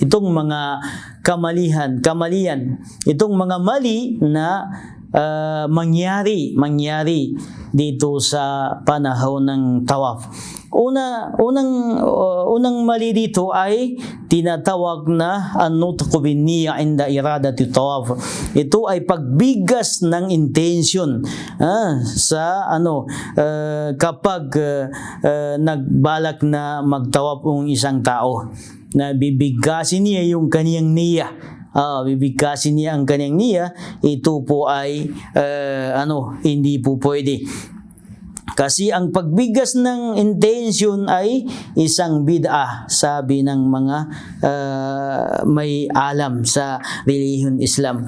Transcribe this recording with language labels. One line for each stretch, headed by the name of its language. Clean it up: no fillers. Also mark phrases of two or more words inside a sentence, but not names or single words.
Filipino: Itong mga kamalian, itong mga mali na mangyari dito sa panahon ng tawaf. Unang mali dito ay tinatawag na
Arabic: an-nutqu bin-niyya inda iradati tawaf.
Filipino: Ito ay pagbigas ng intention sa kapag nagbalak na magtawaf ang isang tao, na bibigasin niya yung kaniyang niyya. Bibigkasin niya ang kanyang niya. Ito po ay hindi po pwede, kasi ang pagbigas ng intention ay isang bid'ah, sabi ng mga may alam sa relihiyon Islam.